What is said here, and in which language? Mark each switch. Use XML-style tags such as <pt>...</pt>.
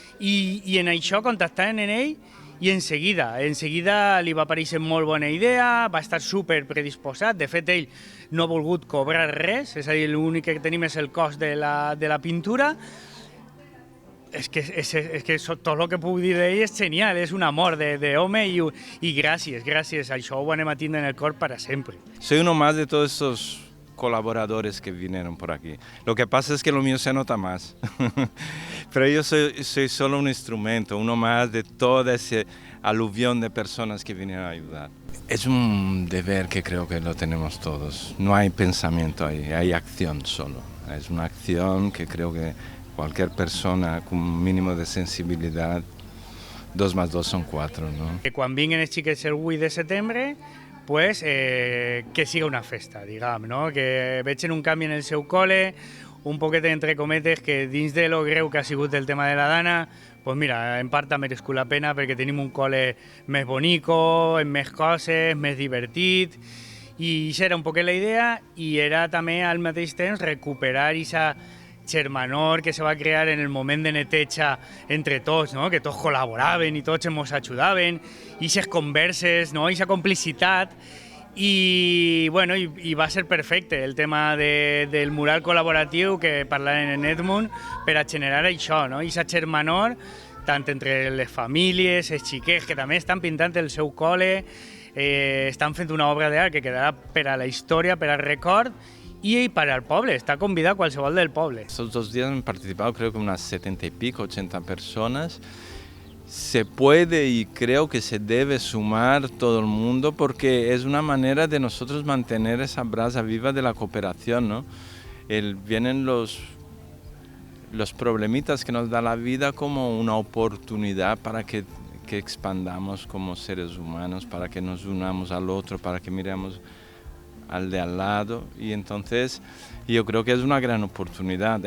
<ca>I en això contactaven en ell i en seguida li va aparèixer molt bona idea, va estar super predisposat. De fet, ell no ha volgut cobrar res, és a dir, l'únic que tenim és el cost de la pintura. És que tot el que puc dir d'ell és genial, és un amor d'home i gràcies, això ho anem a tindre en el cor para sempre.</ca> <es>Soy uno más de todos estos colaboradores que vinieron por aquí. Lo que pasa es que lo mío se nota más, pero yo soy solo un instrumento, uno más de toda esa aluvión de personas que vinieron a ayudar. Es un deber que creo que lo tenemos todos, no hay pensamiento ahí, hay acción solo. Es una acción que creo que cualquier persona con un mínimo de sensibilidad, 2 más 2 son 4, ¿no?</es> <ca>Quan vinguen els xiquets el 8 de setembre, que siga una festa, diguem, no? Que vegin un canvi en el seu col·le, un poquet entre cometes, que dins de lo greu que ha sigut el tema de la Dana, en part ha merescut la pena perquè tenim un col·le més bonico, amb més coses, més divertit, i això era un poquet la idea, i era també al mateix temps recuperar aquesta germanor que se va crear en el moment de neteja entre tots, no? Que tots col·laboraven i tots ens ajudaven, i aquestes converses, no? I aquesta complicitat, i va ser perfecte el tema del mural col·laboratiu que parlaven en Egmont per a generar això, no? I aquesta germanor, tant entre les famílies, els xiquets que també estan pintant el seu col·le, estan fent una obra d'art que quedarà per a la història, per al record, y para el poble, está convidado qualsevol del poble.</ca> <es>Estos 2 días han participado creo que unas 70 y pico, 80 personas. se puede y creo que se debe sumar todo el mundo porque es una manera de nosotros mantener esa brasa viva de la cooperación, ¿no? Vienen los problemitas que nos da la vida como una oportunidad para que expandamos como seres humanos, para que nos unamos al otro, para que miremos al de al lado, y entonces yo creo que es una gran oportunidad.</es>